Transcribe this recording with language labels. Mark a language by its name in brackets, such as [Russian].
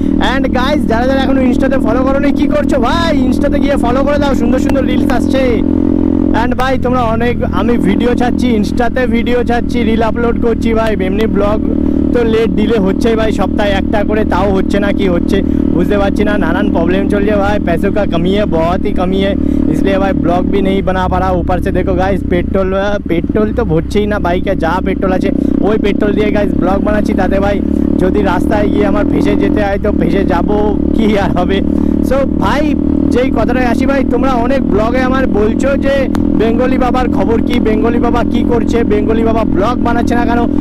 [Bangla] And guys যারা এখনো ইনস্টাতে follow করোনি, কি করছো ভাই? ইনস্টাতে গিয়ে ফলো করে দাও, সুন্দর সুন্দর রিলস আসছে। অ্যান্ড ভাই তোমরা আমি ভিডিও ছাড়ছি, ইনস্টাতে ভিডিও ছাড়ছি, রিল আপলোড করছি ভাই। এমনি ব্লগ তো লেট ডিলে হচ্ছে ভাই, সপ্তাহে একটা করে, তাও হচ্ছে না, কি হচ্ছে বুঝতে পারছি না। [Hindi] नानान प्रॉब्लम चल रही है भाई, पैसों का कमी है, बहुत ही कमी है, इसलिए भाई ब्लॉग भी नहीं बना पा रहा। ऊपर से देखो गाइस पेट्रोल तो [Bangla] ভরছেই না বাইকে, যা পেট্রোল আছে ওই পেট্রোল দিয়ে গাইস ব্লগ বানাচ্ছি। তাতে ভাই যদি রাস্তায় গিয়ে আমার ভেসে যেতে হয় তো ভেসে যাবো, কি আর হবে। সো ভাই যেই কথাটায় আসি ভাই, তোমরা অনেক ব্লগে আমার বলছো যে বেঙ্গলি বাবার খবর কি, বেঙ্গলি বাবা কি করছে, বেঙ্গলি বাবা ব্লগ বানাচ্ছে না কেন।